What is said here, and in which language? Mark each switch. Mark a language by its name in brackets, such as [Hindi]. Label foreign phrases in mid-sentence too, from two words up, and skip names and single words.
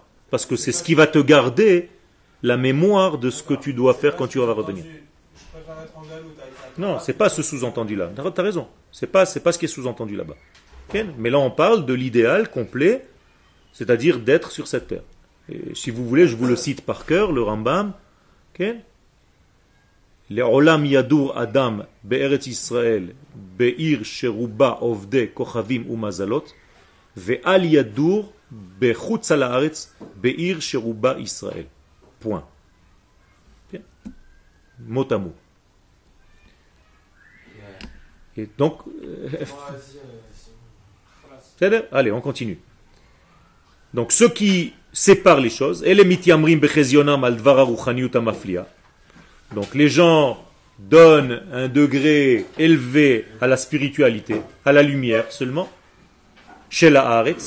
[French] Parce que c'est ce qui va te garder la mémoire de ce que tu dois faire quand tu vas revenir. Non, c'est pas ce sous-entendu-là. Tu as raison. C'est pas ce qui est sous-entendu là-bas. Mais là, on parle de l'idéal complet, c'est-à-dire d'être sur cette terre. Et si vous voulez, je vous le cite par cœur, le Rambam. [Hebrew] לעולם ידור אדם בארץ ישראל בעיר שרובה עובדי כוכבים ומזלות ואל ידור בחוץ הארץ בעיר שרובה ישראל. [French] Point. Mot à mot. Et donc, allez, on continue. Donc, ceux qui séparent les choses, donc les gens donnent un degré élevé à la spiritualité, à la lumière seulement, chez la Haaretz.